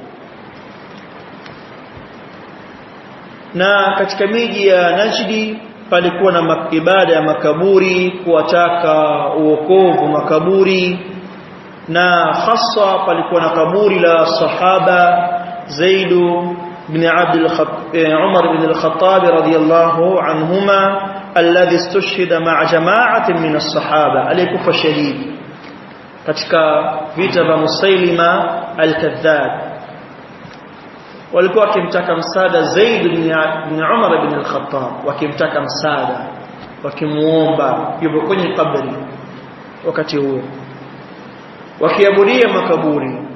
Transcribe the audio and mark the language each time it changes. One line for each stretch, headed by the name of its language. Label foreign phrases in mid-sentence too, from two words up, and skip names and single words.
Swahili: Na katika miji ya Najdi palikuwa na ibada ya makaburi, kuwataka uokovu makaburi, na hasa palikuwa na kaburi la sahaba Zaid بن عمر بن الخطاب
Arabic: رضي الله عنهما الذي استشهد مع جماعة من الصحابة
Swahili: aliyekufa shahidi katika vita vya Musailima al-Kadhdhab. Walikuwa wakimtaka msaada Zaid bin Umar bin al-Khattab, wakimtaka msaada, wakimuomba, yupo kwenye kaburi wakati huo, wakiabudia makaburi.